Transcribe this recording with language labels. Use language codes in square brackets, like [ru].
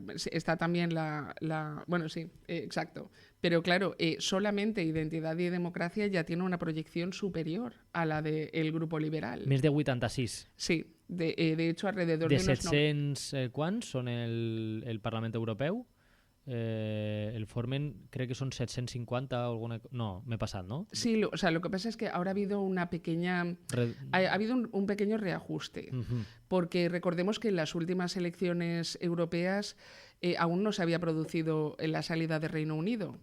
[es] Está también bueno, sí, exacto. Pero claro, solamente Identidad y Democracia ya tiene una proyección superior a la del grupo liberal. [ca] Més de 86. [es] Sí, de hecho alrededor [ca] de 700 quants són el Parlament Europeu? El formen, [es] creo que son 750 o alguna... No, me he pasado, ¿no? Sí, o sea, lo que pasa es que ahora ha habido una pequeña... Ha habido un pequeño reajuste, porque recordemos que en las últimas elecciones europeas aún no se había producido la salida de Reino Unido.